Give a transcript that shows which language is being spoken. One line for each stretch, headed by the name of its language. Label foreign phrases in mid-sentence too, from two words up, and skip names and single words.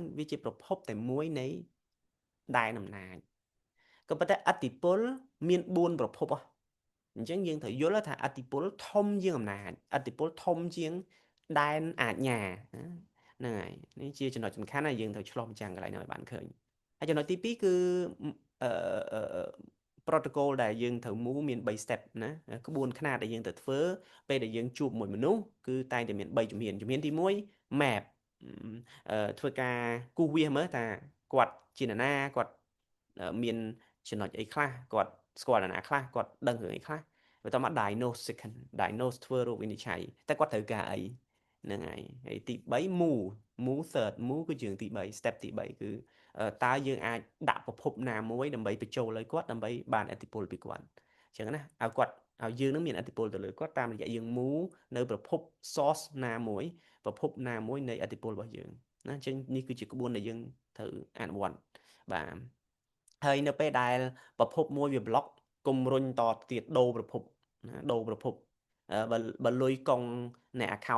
Khmer: វាជាប្រភពតែមួយនៃដែនអំណាចក៏ប៉ុន្តែអតិពលមាន4ប្រភពអញ្ចឹងយើងត្រូវយល់ថាអតិពលធំជាងអំណាចអតិពលធំជាងដែនអាជ្ញាហ្នឹងហើយនេះជាចំណុចសំខាន់ដែលយើងត្រូវឆ្លុះបញ្ចាំងកន្លែងនេះឲ្យបានឃើញហើយចំណុចទី2គឺអឺ protocol ដែលយើងត្រូវមូលមាន3 step ណាក្បួនខ្នាតដែលយើងត្រូវធ្វើពេលដែលយើងជួបមួយមនុស្សគឺ តែងតែមាន3ជំហានជំហានទី1 map ធ្វើការគូសវាសមើលថាគាត់ជានរណាគាត់មានចំណុចអីខ្លះគាត់ស្គាល់នរណាខ្លះគាត់ដឹងរឿងអីខ្លះបន្ទាប់មក
English: diagnose second diagnose
Khmer: ធ្វើរោគវិនិច្ឆ័យតែគាត់ត្រូវការអីហ្នឹងហើយទី3
English: move third move
Khmer: គឺជើងទី3 step ទី3គឺតើយើងអាចដាក់ប្រភពណាមួយដើម្បីបញ្ចូលឲ្យគាត់ដើម្បីបានឥទ្ធិពលពីគាត់អញ្ចឹងណាឲ្យគាត់ឲ្យយើងនឹងមាន ឥទ្ធិពលទៅលើគាត់តាមរយៈយើង move នៅប្រភព source ណាមួយប្រភពណាមួយនៃឥទ្ធិពលរបស់យើងណាអញ្ចឹងនេះគឺជាក្បួនដែលយើងត្រូវអនុវត្តបាទហើយនៅពេលដែលប្រភពមួយវា block កុំរុញតទៀតដូរប្រភពណាដូរប្រភពបើលុយកង់នៃ account